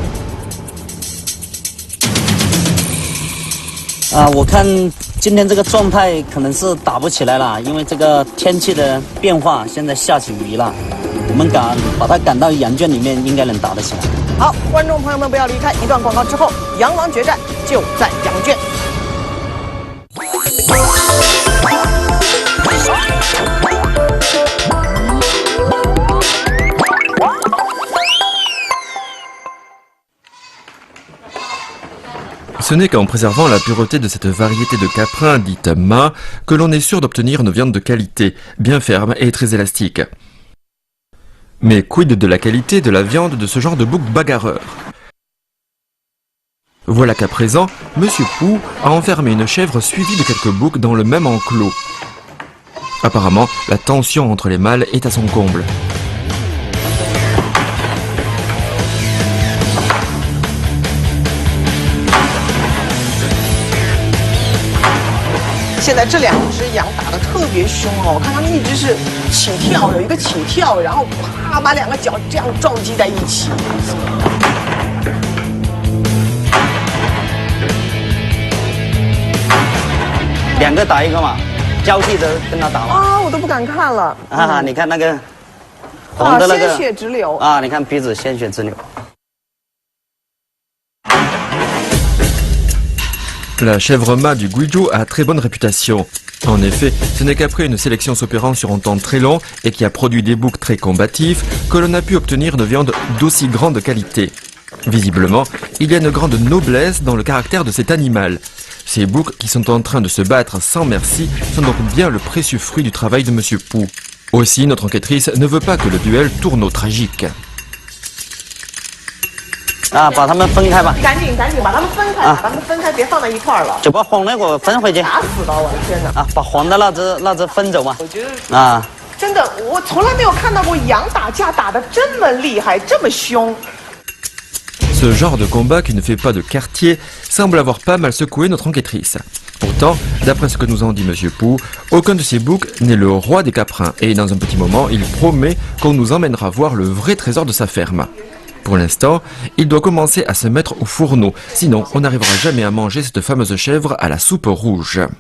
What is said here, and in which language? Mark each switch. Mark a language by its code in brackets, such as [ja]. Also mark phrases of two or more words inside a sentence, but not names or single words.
[zh] 啊，我看今天这个状态可能是打不起来了，因为这个天气的变化，现在下起雨了。我们把它赶到羊圈里面，应该能打得起来。好，观众朋友们不要离开，一段广告之后，羊王决战就在羊圈。 [fr] Ce n'est qu'en préservant la pureté de cette variété de caprin dite Ma que l'on est sûr d'obtenir une viande de qualité, bien ferme et très élastique. Mais quid de la qualité de la viande de ce genre de bouc bagarreur? Voilà qu'à présent, Monsieur Pou a enfermé une chèvre suivie de quelques boucs dans le même enclos. Apparemment, la tension entre les mâles est à son comble. [zh] 现在这两只羊打得特别凶哦，我看它们一直是起跳，有一个起跳，然后啪把两个脚这样撞击在一起。两个打一个嘛，交替着跟他打嘛。啊，我都不敢看了。啊，你看那个红的那个，鲜血直流啊，你看鼻子鲜血直流。 [fr] La chèvre mât du Guizhou a très bonne réputation. En effet, ce n'est qu'après une sélection s'opérant sur un temps très long et qui a produit des boucs très combatifs que l'on a pu obtenir une viande d'aussi grande qualité. Visiblement, il y a une grande noblesse dans le caractère de cet animal. Ces boucs qui sont en train de se battre sans merci sont donc bien le précieux fruit du travail de Monsieur Pou. Aussi, notre enquêtrice ne veut pas que le duel tourne au tragique. [zh] 啊，把它们分开吧。赶紧把它们分开，把它们分开，别放在一块儿了。就把红的给我分回去。打死了，我的天哪！啊，把黄的那只分走嘛。我觉得啊，真的，我从来没有看到过羊打架打得这么厉害，这么凶。 [fr] Ce genre de combat qui ne fait pas de quartier semble avoir pas mal secoué notre enquêtrice. Pourtant, d'après ce que nous en dit Monsieur Pou, aucun de ces boucs n'est le roi des caprins et dans un petit moment, il promet qu'on nous emmènera voir le vrai trésor de sa ferme. Pour l'instant, il doit commencer à se mettre au fourneau, sinon on n'arrivera jamais à manger cette fameuse chèvre à la soupe rouge.